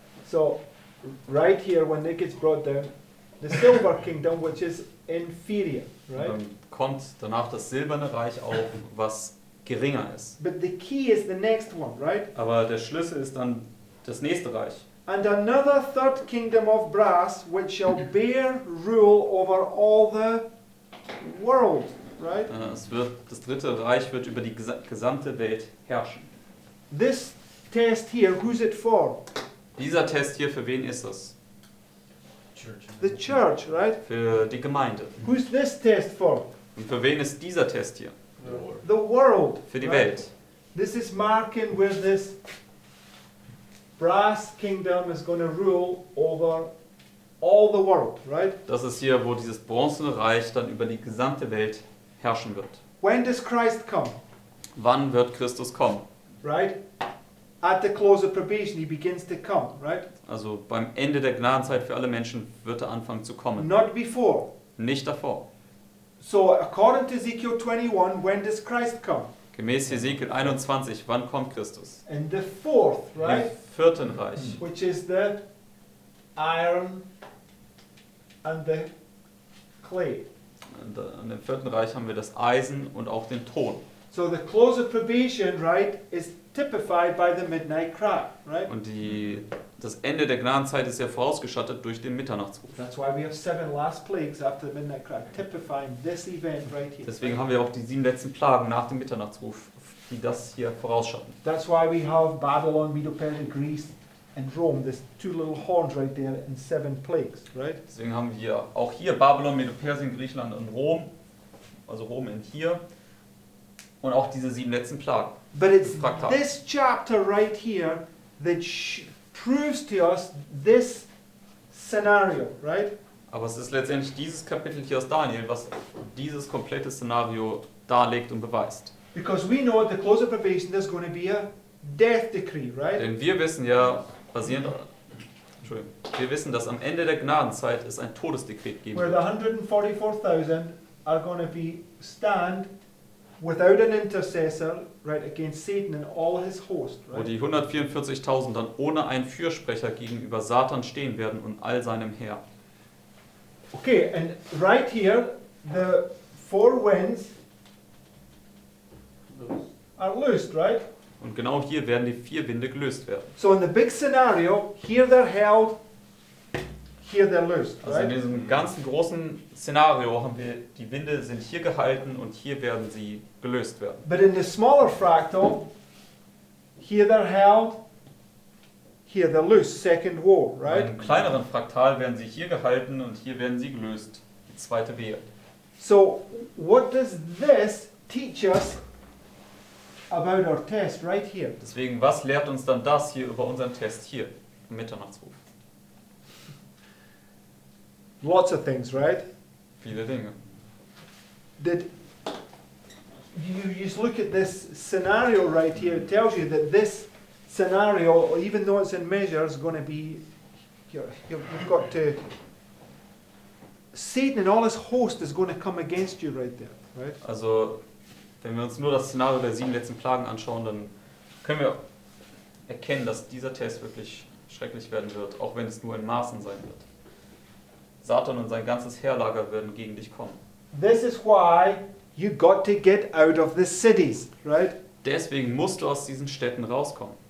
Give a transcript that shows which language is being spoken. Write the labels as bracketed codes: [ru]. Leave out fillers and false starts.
[en] So, right here, when it gets brought down, the silver kingdom, which is inferior, right? [de] Dann kommt danach das silberne Reich auf, was geringer ist. [en] But the key is the next one, right? [de] Aber der Schlüssel ist dann das nächste Reich. [en] And another third kingdom of brass, which shall bear rule over all the world, right? [de] Das dritte Reich wird über die gesamte Welt herrschen. [en] This test here, who's it for? [de] Dieser Test hier, für wen ist es? [en] The church, right? [de] Für die Gemeinde. [en] Who's this test for? [de] Und für wen ist dieser Test hier? [en] The world. [de] Für die [en] right? [de] Welt. [en] This is marking where this brass kingdom is going to rule over all the world, right? [de] Das ist hier, wo dieses bronzene Reich dann über die gesamte Welt herrschen wird. [en] When does Christ come? [de] Wann wird Christus kommen? [en] Right? At the close of probation, he begins to come, right? [de] Also beim Ende der Gnadenzeit für alle Menschen wird er anfangen zu kommen. [en] Not before. [de] Nicht davor. [en] So, according to Ezekiel 21, when does Christ come? [de] Gemäß Hesekiel 21, wann kommt Christus? [en] In the fourth, right? [de] Im vierten Reich. [en] Which is the iron and the clay. [de] Und an dem vierten Reich haben wir das Eisen und auch den Ton. [en] So the close of probation, right, is typified by the midnight cry, right? [de] Und das Ende der Gnadenzeit ist ja vorausgeschattet durch den Mitternachtsruf. [en] That's why we have 7 last plagues after the midnight cry, typifying this event right here. Deswegen haben wir auch die 7 letzten Plagen nach dem Mitternachtsruf, die das hier vorausschatten. That's why we have Babylon, Medo-Persia, Greece, and Rome. There's 2 little horns right there in 7 plagues, right? [de] Deswegen haben wir auch hier Babylon, Medo-Persien, Griechenland und Rom, also Rom in hier, und auch diese 7 letzten Plagen. [en] But it's [de] Traktat. [en] this chapter right here that proves to us this scenario, right? [de] Aber es ist letztendlich dieses Kapitel hier aus Daniel, was dieses komplette Szenario darlegt und beweist. [en] Because we know at the close of probation there's going to be a death decree, right? [de] Denn wir wissen ja, wir wissen, dass am Ende der Gnadenzeit es ein Todesdekret geben [en] Where the [de] wird. [en] 144,000 are going to stand without an intercessor, right, against Satan and all his host, [de] Wo [en] right? [de] die 144.000 dann ohne einen Fürsprecher gegenüber Satan stehen werden und all seinem Heer. [en] Okay, and right here, the four winds are loosed, right? [de] Und genau hier werden die 4 Winde gelöst werden. [en] So in the big scenario, here they're held, here they're loosed, [de] Also in [en] right? [de] diesem ganzen großen Szenario haben wir, die Winde sind hier gehalten und hier werden sie gelöst werden. [en] But in the smaller fractal, here they're held, here they're loose, second woe, [de] Bei [en] right? [de] einem kleineren Fraktal werden sie hier gehalten und hier werden sie gelöst. Die zweite Wehe. [en] So what does this teach us about our test right here? [de] Deswegen, was lehrt uns dann das hier über unseren Test hier im Mitternachtsruf? [en] Lots of things, right? [de] Viele Dinge. [en] Did you just look at this scenario right here? It tells you that this scenario, even though it's in measure, is going to be. You've got to. Satan and all his host is going to come against you right there, right? [de] Also, wenn wir uns nur das Szenario der 7 letzten Plagen anschauen, dann können wir erkennen, dass dieser Test wirklich schrecklich werden wird, auch wenn es nur in Maßen sein wird. Satan und sein ganzes Heerlager werden gegen dich kommen. [en] This is why you got to get out of the cities, right? [de] Deswegen musst du aus diesen Städten rauskommen.